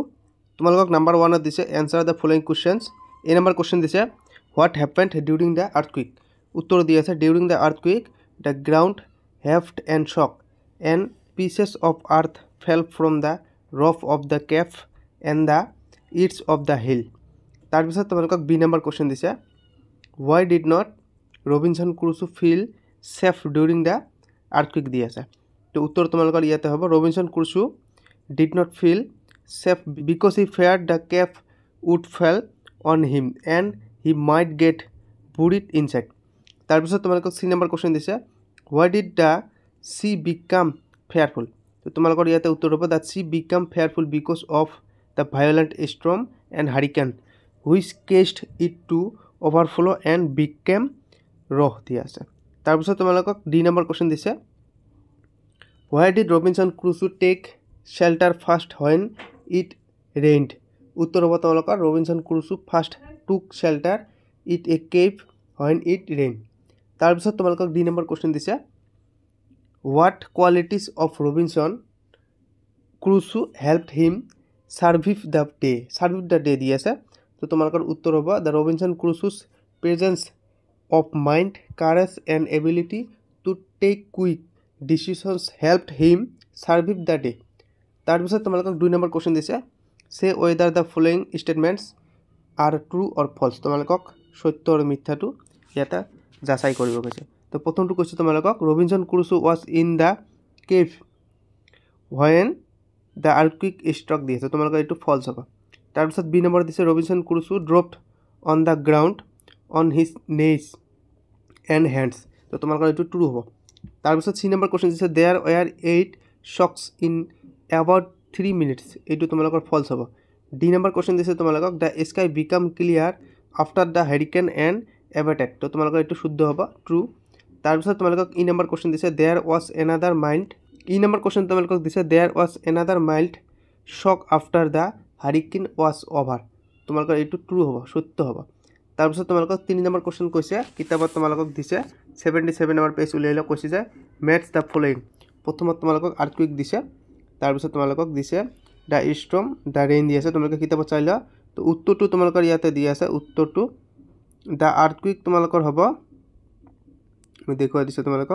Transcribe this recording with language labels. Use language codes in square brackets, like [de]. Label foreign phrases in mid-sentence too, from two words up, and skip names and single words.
[as] তোমালোকক নম্বৰ 1 ত দিছে [en] answer the following questions. [as] এই নম্বৰ কোশ্চেন দিছে [en] what happened during the earthquake. [as] উত্তৰ দি আছে [en] during the earthquake the ground heaved and shook and pieces of earth fell from the roof of the cave and the edges of the hill. [as] তাৰপিছত তোমালোকক বি নম্বৰ কোশ্চেন দিছে [en] why did not ৰবিনসন ক্ৰুছো feel safe during the earthquake [as] দি আছে। তো উত্তৰ তোমালোকৰ ইয়াতে হ'ব [en] ৰবিনসন ক্ৰুছো did not feel safe because he feared the cave would fall on him and he might get buried inside। [as] তাৰপিছত তোমালোকক সি নম্বৰ কোশ্চেন দিছে [en] why did the sea become fearful। [as] তো তোমালোকৰ ইয়াতে উত্তৰ হ'ব [en] that sea became fearful because of the violent storm and hurricane which caused it to overflow and became raw [as] দি আছে। তাৰপিছত তোমালোকক ডি নম্বৰ কোশ্চেন দিছে [en] why did ৰবিনসন ক্ৰুছো take shelter first when it rained। [as] উত্তৰ হ'ব তোমালোকৰ [en] ৰবিনসন ক্ৰুছো first took shelter in a cave when it rained। [as] তাৰপিছত তোমালোকক ডি নম্বৰ কোশ্চেন দিছে [en] what qualities of ৰবিনসন ক্ৰুছো helped him survive the day [as] দি আছে। তো তোমালোকৰ উত্তৰ হ'ব [en] the ৰবিনসন ক্ৰুছো's presence of mind, courage and ability to take quick decisions helped him survive the day। [as] তাৰপিছত তোমালোকক 2 নম্বৰ কোশ্চেন দিছে [en] say whether the following statements are true or false। [as] তোমালোকক সত্য আৰু মিথ্যাটো ইয়াতে যাচাই কৰিব কৈছে। তো প্ৰথমটো কৈছে তোমালোকক ৰবিনসন ক্ৰুছো [en] was in the cave when the earthquake struck [as] দি আছে। তোমালোকৰ এইটো false হ'ব। তাৰপিছত বি নম্বৰ দিছে [en] ৰবিনসন ক্ৰুছো dropped on the ground on his knees and hands। [as] তো তোমালোকৰ এইটো ট্ৰু হ'ব। তাৰপিছত সি নম্বৰ কোশ্চেন দিছে [en] there were 8 shocks in about 3 minutes। [as] এইটো তোমালোকৰ [en] false [as] হ'ব। ডি নম্বৰ কোশ্চেন দিছে তোমালোকক [en] the sky became clear after the hurricane and abated। [as] তো তোমালোকৰ এইটো শুদ্ধ হ'ব, ট্ৰু। তাৰপিছত তোমালোকক ই নম্বৰ কোশ্চেন দিছে [en] there was another mild [as] ই নম্বৰ কোশ্চেন তোমালোকক দিছে [en] there was another mild shock after the hurricane was over। [as] তোমালোকৰ এইটো ট্ৰু হ'ব, সত্য হ'ব। তাৰপিছত তোমালোকক 3 নম্বৰ কোশ্চেন কৈছে কিতাপত তোমালোকক দিছে 77 নম্বৰ পেজ উলিয়াই লওক, কৈছে যে [en] match the following. [as] প্ৰথমত তোমালোকক আৰ্থকুইক দিছে, তাৰপিছত তোমালোকক দিছে [en] the storm the rain [as] দি আছে। তোমালোকে কিতাপত চাই লোৱা। তো উত্তৰটো তোমালোকৰ ইয়াতে দি আছে, উত্তৰটো [en] the earthquake [as] তোমালোকৰ হ'ব, মই দেখুৱাই দিছোঁ তোমালোকক।